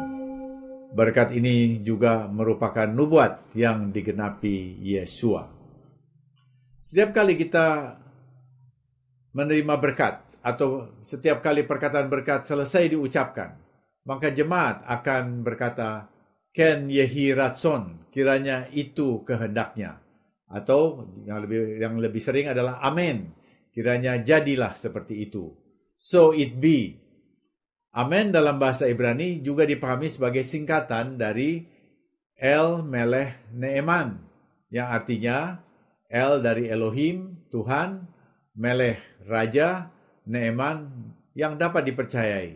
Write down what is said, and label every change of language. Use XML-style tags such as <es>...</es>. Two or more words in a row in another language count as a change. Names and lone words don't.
<id>Berkat ini juga merupakan nubuat yang digenapi Yesua. Setiap kali kita menerima berkat, atau setiap kali perkataan berkat selesai diucapkan, maka jemaat akan berkata,</id> <he>כן יהי רצון,</he> <id>kiranya itu kehendaknya. Atau yang lebih sering adalah amin, kiranya jadilah seperti itu.</id> <en>So it be.</en> <id>Amen dalam bahasa Ibrani juga dipahami sebagai singkatan dari</id> <he>אל מלך נאמן,</he> <id>yang artinya El dari Elohim, Tuhan, Melech, Raja, Neeman, yang dapat dipercayai.</id>